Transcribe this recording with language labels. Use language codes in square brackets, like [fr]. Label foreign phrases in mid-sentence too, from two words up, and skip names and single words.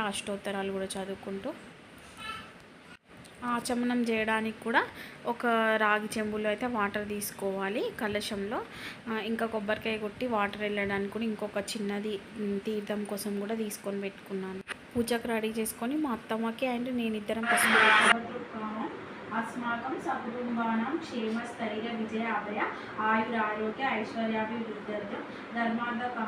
[te] అష్టోత్తరాలు కూడా చదువుకుంటూ ఆచమనం చేయడానికి కూడా ఒక రాగి చెంబులో అయితే వాటర్ తీసుకోవాలి కలశంలో. ఇంకా కొబ్బరికాయ కొట్టి వాటర్ వెళ్ళడానికి కూడా ఇంకొక చిన్నది తీర్థం కోసం కూడా తీసుకొని పెట్టుకున్నాను. పూజకు రెడీ చేసుకొని మా అత్తమ్మకి అండ్ నేను ఇద్దరం [sa] अस्माकं सकुटुम्बानां क्षेमस्थैर्य विजय अभय आयुरारोग्य ऐश्वर्याभिवृद्ध्यर्थं धर्मार्थ काम